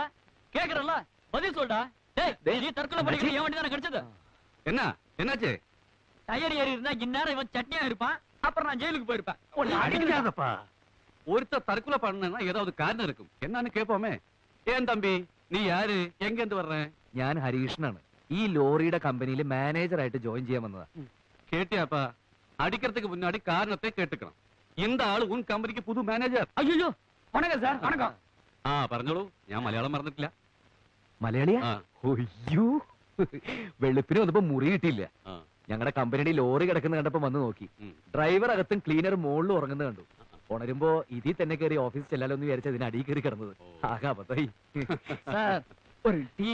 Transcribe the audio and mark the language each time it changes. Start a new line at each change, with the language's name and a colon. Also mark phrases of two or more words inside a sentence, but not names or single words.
Tamil: கேக்குறல்ல, பதில் சொல்டா. டேய், நீ தற்கொலை பண்ணிக்கிற என் வண்டி தானே கிடைச்சது? என்ன என்னாச்சு? டயர் ஏறி இருந்தா இந்நேரம் இவன் சட்னியா இருப்பான். அப்புறம் நான் ஜெயிலுக்கு போயிருப்பேன். அடிக்காதப்பா. ஒருத்தர் தற்கொலை பண்ணா ஏதாவது காரணம் இருக்கும். என்னன்னு கேட்போமே. ஏன் தம்பி,
Malayalam: നീ ആര്? എങ്ക എന്ത് പറഞ്ഞേ? ഞാൻ ഹരീഷനാണ്. ഈ ലോറിയുടെ കമ്പനിയിൽ മാനേജർ ആയിട്ട് ജോയിൻ ചെയ്യാൻ വന്നതാ.
Tamil: കേട്ടിയാപ്പാ, അടിக்கிறதுக்கு முன்னாடி காரணத்தை கேட்டுக்கணும். இந்த ஆளு உன் கம்பெனிக்கு புது மேனேஜர். ஐயோ, வணக்கம் சார். வணக்கம்.
Malayalam: ആ പറഞ്ഞോളൂ, ഞാൻ മലയാളം മറന്നിട്ടില്ല. മലയാളിയാ? അയ്യോ, വെളുപ്പിന് വന്നപ്പോ മുറി കിട്ടിയില്ല. ഞങ്ങളുടെ കമ്പനിയുടെ ലോറി കിടക്കുന്ന കണ്ടപ്പോ വന്ന് നോക്കി. ഡ്രൈവർ അകത്തും ക്ലീനർ മുകളിലും ഉറങ്ങുന്നത് കണ്ടു. ഉണരുമ്പോ ഇതിൽ തന്നെ കയറി ഓഫീസിൽ ചെല്ലാലോ എന്ന് വിചാരിച്ച അതിന് അടിയിൽ കയറി കിടന്നത്. ആകെ അബദ്ധായി.
Tamil: ஒரு டீ?